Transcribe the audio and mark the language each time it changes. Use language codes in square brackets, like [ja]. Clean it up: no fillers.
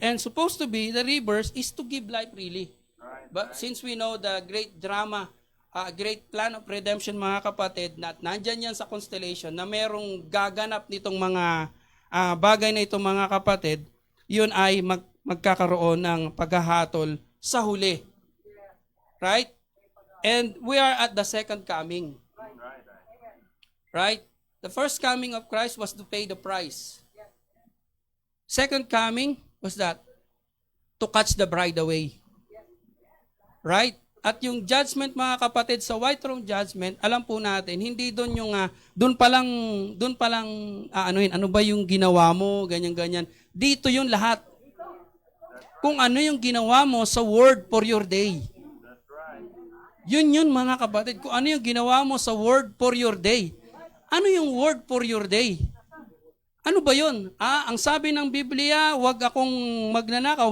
[en] And supposed to be, the rivers is to give life really. But since we know the great drama, great plan of redemption, [tl] mga kapatid, na nandyan yan sa constellation, na merong gaganap nitong mga bagay na itong mga kapatid, yun ay magkakaroon ng paghahatol sa huli. [en] Right? And we are at the second coming. Right? The first coming of Christ was to pay the price. Second coming was that? To catch the bride away. Right? [tl] At yung judgment, mga kapatid, sa white throne judgment, alam po natin, hindi doon yung, doon pa lang, ano ba yung ginawa mo, ganyan-ganyan. Dito yung lahat. Kung ano yung ginawa mo sa word for your day. Yun, mga kapatid. Kung ano yung ginawa mo sa word for your day. Ano yung word for your day? Ano ba yun? Ang sabi ng Biblia, huwag akong magnanakaw.